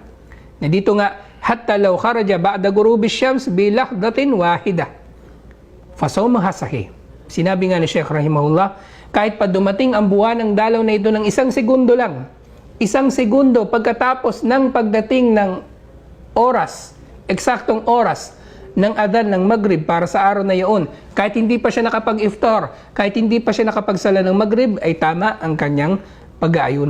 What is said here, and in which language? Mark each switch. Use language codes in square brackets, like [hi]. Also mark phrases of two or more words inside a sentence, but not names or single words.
[tl] Na dito nga, [ar] حتى لو خرج بعد غروب الشمس بلحظة واحدة فصومها صحيح. [tl] Sinabi nga ni Sheikh rahimahullah, kahit pa dumating ang buwan ng dalaw na ito ng isang segundo lang, isang segundo pagkatapos ng pagdating ng oras, eksaktong oras ng adan ng maghrib para sa araw na iyon, kahit hindi pa siya nakapag-iftar, kahit hindi pa siya nakapagsala ng maghrib, ay tama ang kanyang pag-aayuno.